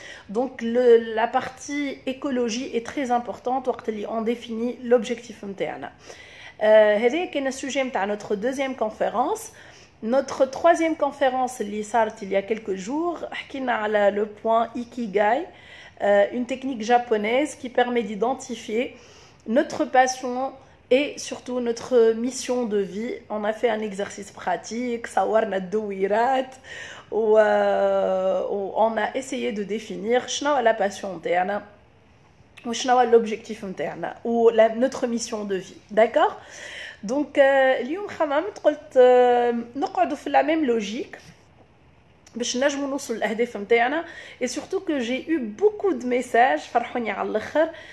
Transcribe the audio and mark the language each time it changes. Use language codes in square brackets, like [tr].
[fr] Donc la partie écologie est très importante [ar] وقت اللي [fr] on définit l'objectif [ar] نتاعنا. هذا كان السوجي نتاع [fr] notre deuxième conférence. Notre troisième conférence [ar] اللي صارت [fr] il y a quelques jours [ar] حكينا على [fr] le point Ikigai, une technique japonaise qui permet d'identifier notre passion et surtout notre mission de vie. On a fait un exercice pratique, [ar] صورنا الدويرات [fr] on a essayé de définir شنو la passion [ar] نتاعنا وشنو [fr] l'objectif نتاعنا ou notre mission de vie. D'accord? [ar] Donc اليوم خممت قلت نقعدوا في [fr] la même logique [ar] باش نجمو نوصل للاهداف نتاعنا. [fr] et surtout que j'ai eu beaucoup de messages [ar] فرحوني على الاخر.